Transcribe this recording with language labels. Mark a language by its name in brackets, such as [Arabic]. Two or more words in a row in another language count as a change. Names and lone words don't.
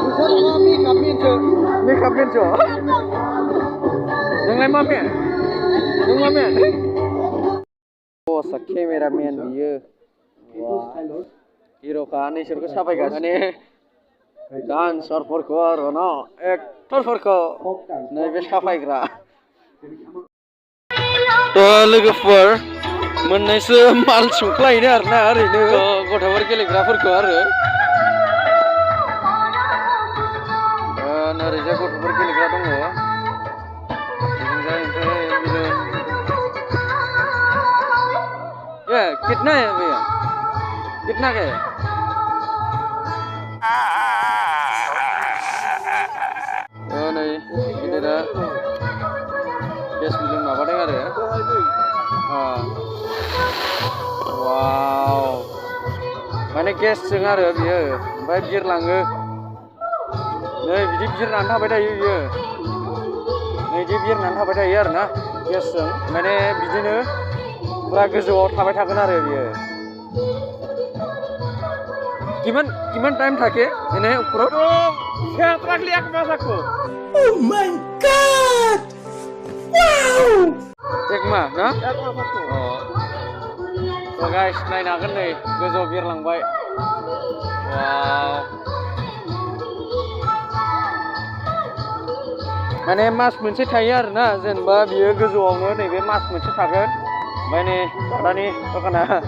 [Bodo] मेकआप मेनसो नोंलाय मा मेन नों मा मेन बसआ केमेरामेन बियो हिर'खा नोंसोरखौ साफायगासिनो डान्सारफोरखौ आरो न एक्टरफोरखौ नैबे साफायग्रा लोगोफोर मोननैसो माल सुंख्लायनो आरोना ओरैनो गथ'फोर गेलेग्राफोरखौ आरो ओरैजाय गथ'फोर गेलेग्रा दङ [Hindi] कितना है भैया कितना का है [Bodo] नै गिदिरा गेसजों माबादों आरो वाव माने गेसजों आरो बियो ओमफ्राय बिरलाङो नै बिदि बिरनानै थाबाय थायो बियो नै बिदि बिरनानै थाबाय थायो आरोना गेसजों माने बिदिनो पूरा गोजौआव थाबाय थागोन आरो बियो [Assamese] কিমান টাইম থাকে এনে উপৰত রাখলি এক মাস রাখো [English] oh my god wow [Assamese] এক মাস না এক মাস রাখো তো गाइस [Bodo] नायनो हागोन नै गोजौआव बिरलांबाय वाव माने मास मोनसे थायो आरोना जेनेबा बियो गोजौआवनो नैबे मास मोनसे थागोन ओमफ्राय नै दादानि दखाना